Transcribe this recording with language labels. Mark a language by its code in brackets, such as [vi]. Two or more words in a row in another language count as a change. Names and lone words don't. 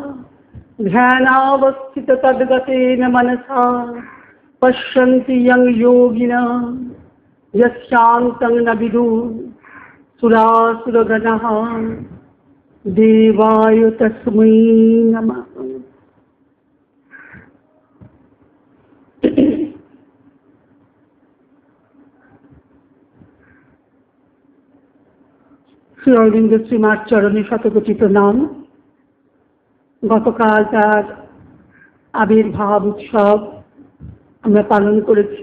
[sa] ध्यानावस्थिततद्गतेन मनसा पश्यन्ति यं योगिनः यस्यान्तं न विदुः सुरासुरगणः देवाय तस्मै नमः। [bn] শ্রী অরবিন্দ শ্রীমার চরণে শতকোটি প্রণাম। গতকাল তার আবির্ভাব উৎসব আমরা পালন করেছি।